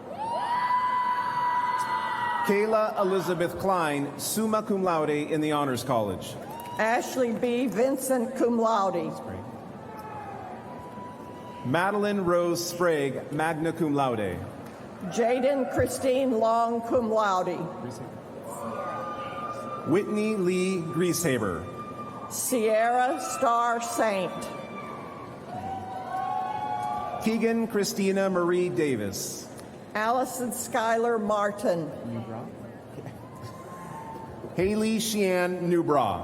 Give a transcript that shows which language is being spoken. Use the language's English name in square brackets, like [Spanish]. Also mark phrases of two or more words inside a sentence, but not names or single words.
[English] Kayla Elizabeth Klein, [Latin] summa cum laude [English] in the Honors College. Ashley B. Vincent, [Latin] cum laude. Madeline Rose Sprague, magna cum laude. Jaden Christine Long, cum laude. [English] Whitney Lee Grieshaber. Sierra Star Saint. Keegan Christina Marie Davis. Allison Schuyler Martin. Haley Sheehan Newbra.